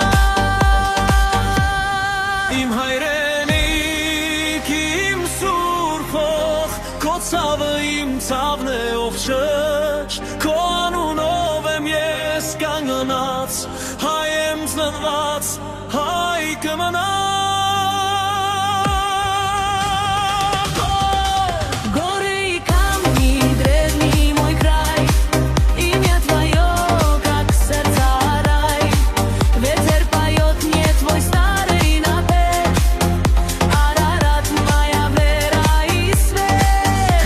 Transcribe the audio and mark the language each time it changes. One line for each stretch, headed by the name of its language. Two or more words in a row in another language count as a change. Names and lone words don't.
Armenian: Իմ հայրենիք, իմ սուրբ հող Քո ցավը իմ ցավն է ով շշ Քո անունով եմ ես կանգնած Հայ եմ ծնված, հայ կմնա
Russian: Горы и камни, древний мой край Имя твое, как сердца рай Ветер поет мне твой старый напев Арарат, моя вера и свет